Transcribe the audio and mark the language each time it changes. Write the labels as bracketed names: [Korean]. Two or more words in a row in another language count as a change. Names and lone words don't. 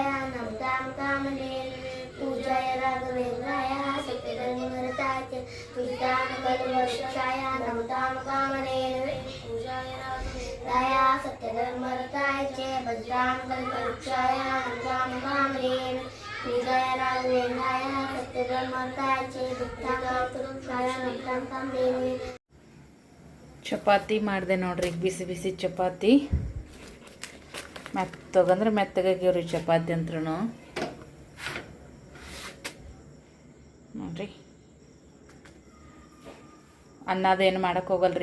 [Sanskrit] नमतां कामधेनवे पूजाय राघवेंद्राय सत्यधर्माय भजतां कल्पवृक्षाय नमतां कामधेनवे पूजाय राया सत्यधर्मरताय च भद्रां कल्पवृक्षाय नमतां कामधेनवे पूजाय राघवेंद्राय सत्यधर्मरताय च भद्रां कल्पवृक्षाय नमतां कामधेनवे. [Kannada] ಚಪಾತಿ ಮಾಡಿದೆ ನೋಡ್ರಿ, ಬಿಸಿ ಬಿಸಿ ಚಪಾತಿ. ಮೆತ್ತಗಂದ್ರೆ ಮೆತ್ತಗಾಗ್ಯವ್ರಿ ಚಪಾತಿ ಅಂತ್ರೂ ನೋಡ್ರಿ. ಅನ್ನದೇನು ಮಾಡೋಕ್ಕೆ ಹೋಗಲ್ರಿ.